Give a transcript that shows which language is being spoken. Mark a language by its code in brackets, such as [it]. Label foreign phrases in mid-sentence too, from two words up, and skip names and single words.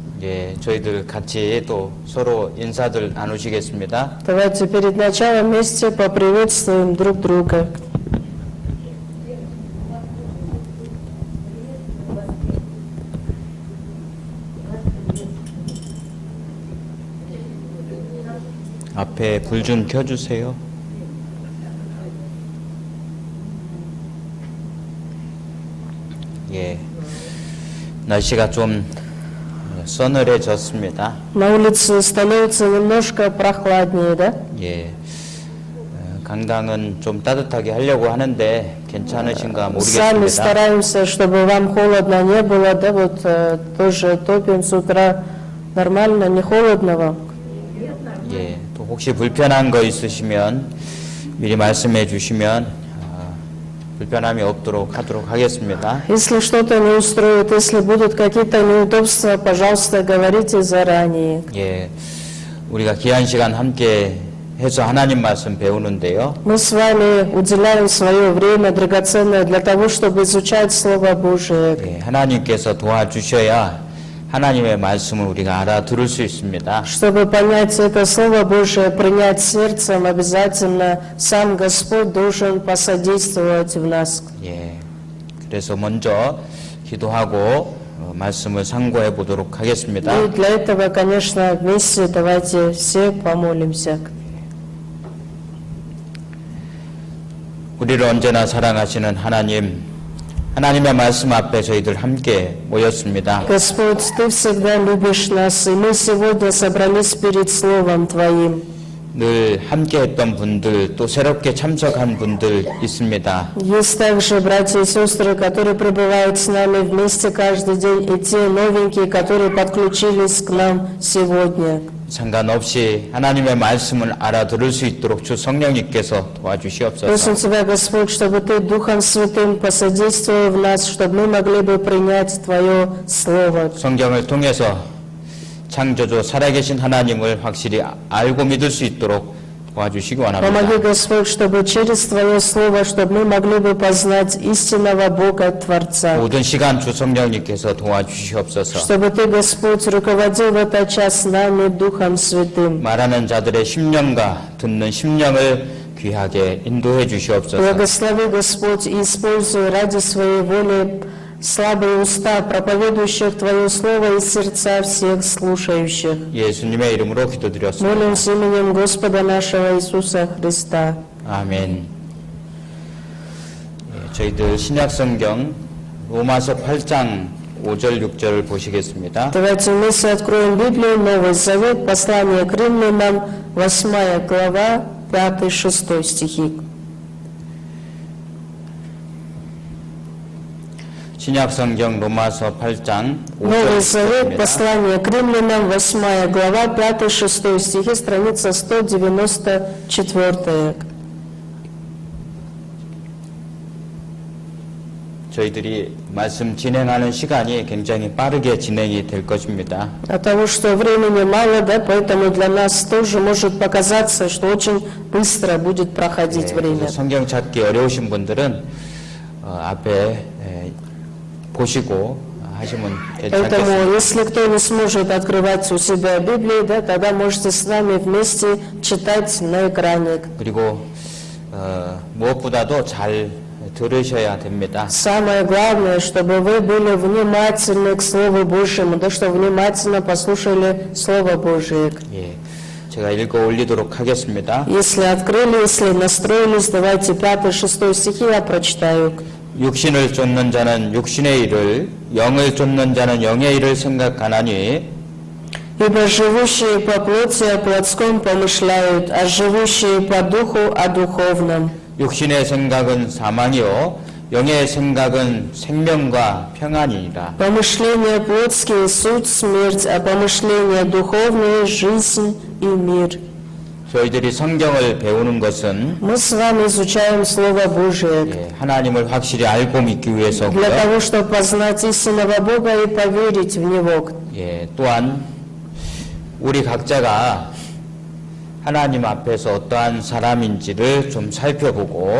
[ko] 예, 저희들 같이 또 서로 인사들 나누시겠습니다. [ru] Давайте перед началом вместе поприветствуем друг друга. [ko] 앞에 불 좀 켜주세요. 예, 날씨가 좀 서늘해졌습니다. [ru] На улице становится немножко прохладнее, да? [ko] 예, 강당은 좀 따뜻하게 하려고 하는데 괜찮으신가 [ru] Сами [ko] 모르겠습니다. [ru] стараемся, чтобы вам холодно не было, да, вот тоже топим с утра. Нормально, не холодно вам? [ko] 예, 또 혹시 불편한 거 있으시면 미리 말씀해 주시면 불편함이 없도록 하도록 하겠습니다. [ru] Если что-то не устроит, если будут какие-то неудобства, пожалуйста, говорите заранее. [ko] 예, 우리가 귀한 시간 함께 해서 하나님 말씀 배우는데요. [ru] Мы с вами уделяем свое время драгоценное для того, чтобы изучать Слово Божие. [ko] 예, 하나님께서 도와주셔야 하나님의 말씀을 우리가 알아들을 수 있습니다. [ru] Чтобы понять это Слово Божие, принять сердцем, обязательно сам Господь должен посодействовать в нас. [ko] 예, 그래서 먼저 기도하고 말씀을 상고해 보도록 하겠습니다. [ru] И для этого, конечно, вместе давайте все помолимся. [ko] 우리를 언제나 사랑하시는 하나님, 하나님의 말씀 앞에 저희들 함께 모였습니다. [ru] Господь, Ты всегда любишь нас, и мы сегодня собрались перед Словом Твоим. [ko] 늘 함께 했던 분들, 또 새롭게 참석한 분들 있습니다. [ru] Есть также братья и сестры, которые пребывают с нами вместе каждый день, и те новенькие, которые подключились к нам сегодня. [ko] 상관없이 하나님의 말씀을 알아들을 수 있도록 주 성령님께서 도와주시옵소서. [ru] Просим Тебя, Господь, чтобы Ты Духом Святым посодействовал в нас, чтобы мы могли бы принять Твое Слово. [ko] 성경을 통해서 창조주 살아계신 하나님을 확실히 알고 믿을 수 있도록 도와주시기 원합니다. [ru] Помоги, Господь, чтобы через Твое Слово, чтобы мы могли бы познать истинного Бога Творца. [ko] 모든 시간 주 성령님께서 도와주시옵소서. [ru] Чтобы Ты, Господь, руководил в этот час нами Духом Святым. [ko] 말하는 자들의 심령과 듣는 심령을 귀하게 인도해 주시옵소서. [ru] Благослови, Господь, и используй ради Своей воли слабые уста, проповедующих Твое Слово, и сердца всех слушающих. [ko] 예수님의 이름으로 기도드렸습니다. [ru] Молимся именем Господа нашего Иисуса Христа. [ko] 아멘. 예, 저희들 신약성경 로마서 8장 5절 6절을 보시겠습니다. [ru] Давайте вместе откроем Библию, Новый Завет, послание к римлянам, 8 глава, 5-6 стихи. [ko] 신약성경 로마서 8장 [ru] Новый [ko] 5절 [ru] Завет, [ko] 6절입니다. [ru] послание к римлянам, 8 глава, 5-6 стихи, страница 194. [ko] 저희들이 말씀 진행하는 시간이 굉장히 빠르게 진행이 될 것입니다. [ru] От того, что времени мало, да, поэтому для нас тоже может показаться, что очень быстро будет проходить время. [ko] 그래서 성경 찾기 어려우신 분들은 앞에 보시고 하시면 괜찮겠습니다. [ru] Поэтому, если кто не сможет открывать у себя Библию, да, тогда можете с нами вместе читать на экране. [ko] 그리고 무엇보다도 잘 들으셔야 됩니다. [ru] Самое главное, чтобы вы были внимательны к Слову Божьему, да, что внимательно послушали Слово Божие. [ko] 예, 제가 읽어 올리도록 하겠습니다. [ru] Если открыли, если настроились, давайте 5-6 стихи я прочитаю. [ko] 육신을 쫓는 자는 육신의 일을, 영을 쫓는 자는 영의 일을 생각하나니 [ru] Ибо живущие по плоти о плотском помышляют, а живущие по духу о духовном. [ko] 육신의 생각은 사망이요 영의 생각은 생명과 평안이니라. [ru] Помышления плотские – суть смерть, а помышления духовные – жизнь и мир. [ko] 저희들이 성경을 배우는 것은 [ru] Мы с вами изучаем Слово Божие [ko] 하나님을 확실히 알고 믿기 [ru] для [ko] 위해서고요. [ru] того, чтобы познать истинного Бога и поверить в Него. [ko] 예, 또한 우리 각자가 하나님 앞에서 어떠한 사람인지를 좀 살펴보고